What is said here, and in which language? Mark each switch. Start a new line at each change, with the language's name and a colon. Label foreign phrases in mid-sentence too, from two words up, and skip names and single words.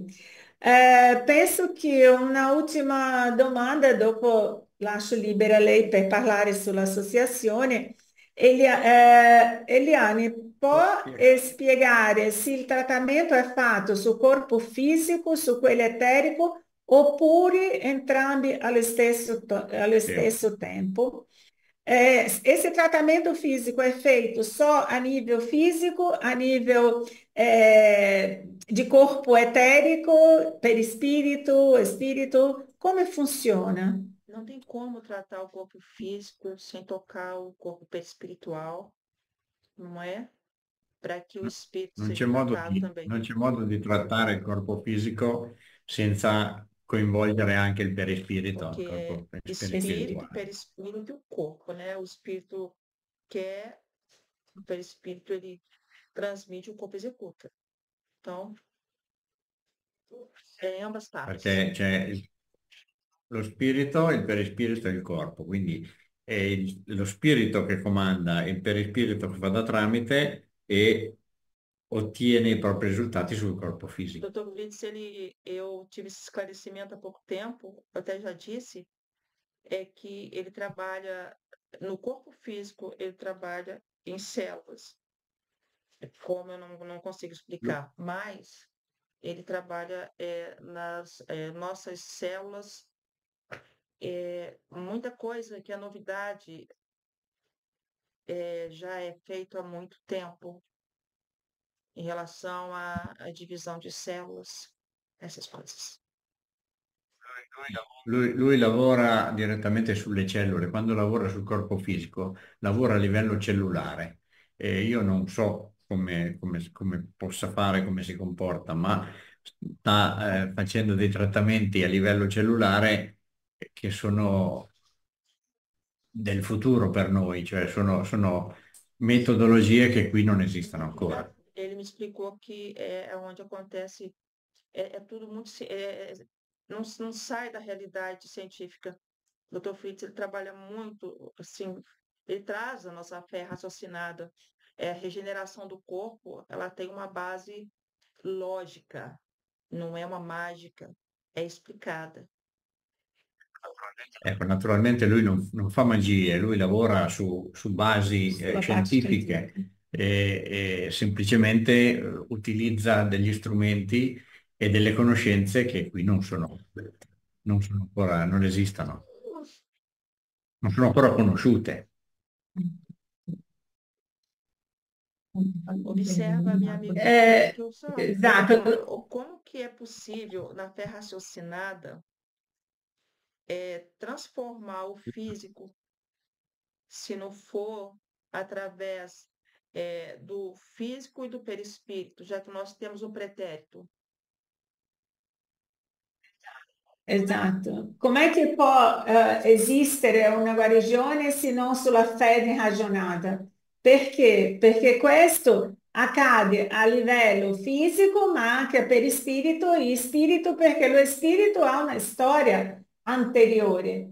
Italian: Penso che una ultima domanda, dopo lascio libera lei per parlare sull'associazione. Eliane, può spiegare se il trattamento è fatto sul corpo fisico, su quello eterico, oppure entrambi allo sì. stesso tempo?
Portuguese: Esse tratamento físico é feito só a nível físico, a nível de corpo etérico, perispírito, espírito? Como funciona? Não tem como tratar o corpo físico sem tocar o corpo perispiritual, não é? Para que o espírito
Italian: Non
Portuguese: seja
Italian: c'è modo
Portuguese: tratado
Italian: di,
Portuguese: também.
Italian: non c'è modo di trattare il corpo fisico senza coinvolgere anche il perispirito, il
Portuguese: Porque é corpo espírito,
Italian: spirituale.
Portuguese: perispírito e o corpo, né? O espírito quer, o perispírito ele transmite, o corpo executa. Então, é ambas partes.
Italian: Perché c'è lo spirito, il perispirito e il corpo, quindi è lo spirito che comanda, il perispirito che fa da tramite e ottiene i propri risultati sul corpo
Portuguese: O
Italian: fisico.
Portuguese: Dr. Blitz, eu tive esse esclarecimento há pouco tempo, eu até já disse, é que ele trabalha no corpo físico, ele trabalha em células, como eu não consigo explicar, mas ele trabalha nas nossas células, muita coisa que é novidade já é feito há muito tempo em relação à divisão de células, essas coisas.
Italian: Lui lavora direttamente sulle cellule, quando lavora sul corpo fisico, lavora a livello cellulare. E io non so come possa fare, come si comporta, ma sta facendo dei trattamenti a livello cellulare che sono del futuro per noi, cioè sono metodologie che qui non esistono ancora.
Portuguese: Ele me explicou que é onde acontece, é tudo muito, não sai da realidade científica. O Dr. Fritz, ele trabalha muito, assim, ele traz a nossa fé raciocinada. A regeneração do corpo, ela tem uma base lógica, não é uma mágica, é explicada.
Italian: Ecco, naturalmente lui non fa magie, lui lavora su basi Sulla parte scientifiche scientifica. e semplicemente utilizza degli strumenti e delle conoscenze che qui non sono ancora, non esistono, non sono ancora conosciute.
Portuguese: Observa, minha amiga, que eu só,
Italian: Esatto.
Portuguese: como que é possível, na fé raciocinada, transformar o físico, se não for através do físico e do perispírito, já que nós temos um pretérito.
Italian: Esatto. Com'è che può esistere una guarigione se non sulla fede ragionata? Perché? Perché questo accade a livello fisico, ma anche per il spirito perché lo spirito ha una storia anteriore.